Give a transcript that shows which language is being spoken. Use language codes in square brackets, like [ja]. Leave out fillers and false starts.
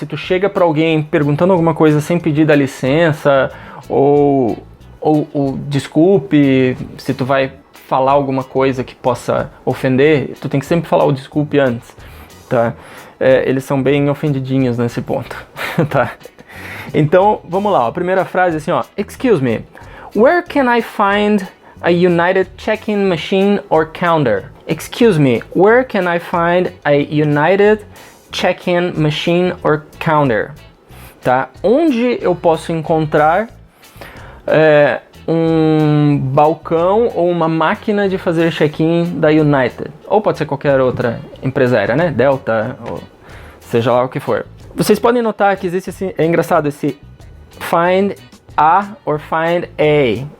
[pt] Se tu chega pra alguém perguntando alguma coisa sem pedir dá licença, ou desculpe, se tu vai falar alguma coisa que possa ofender, tu tem que sempre falar o desculpe antes, tá? Eles são bem ofendidinhos nesse ponto, tá? Então, vamos lá, a primeira frase assim, ó. [en] Excuse me, where can I find a United check-in machine or counter? Excuse me, where can I find a United check-in machine or counter? [pt] Tá? Onde eu posso encontrar um balcão ou uma máquina de fazer check-in da United, ou pode ser qualquer outra empresa aérea, né? Delta, ou seja lá o que for. Vocês podem notar que existe esse, é engraçado esse [en] find a or find a.